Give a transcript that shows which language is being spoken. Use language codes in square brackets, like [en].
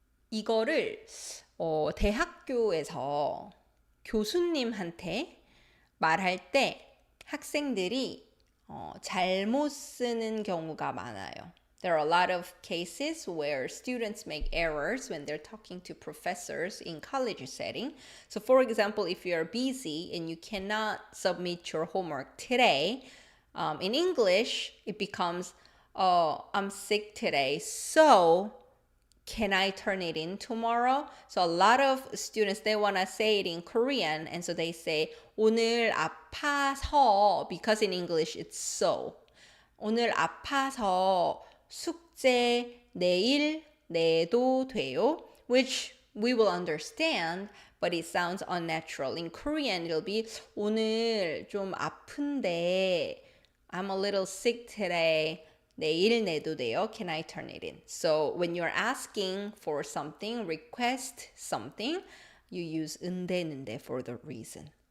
[ko] 이거를 대학교에서 교수님한테 말할 때 학생들이 잘못 쓰는 경우가 많아요. [en] There are a lot of cases where students make errors when they're talking to professors in college setting. So for example, if you're busy and you cannot submit your homework today, in English, it becomes, I'm sick today, so can I turn it in tomorrow? So a lot of students, they want to say it in Korean, and so they say [ko] 오늘 아파서, [en] because in English it's so. [ko] 오늘 아파서 숙제 내일 내도 돼요? [en] Which we will understand, but it sounds unnatural. In Korean, it'll be [ko] 오늘 좀 아픈데 [en] I'm a little sick today. [ko] 내일 내도 돼요? [en] Can I turn it in? So when you're asking for something, request something, you use 은대는데 for the reason.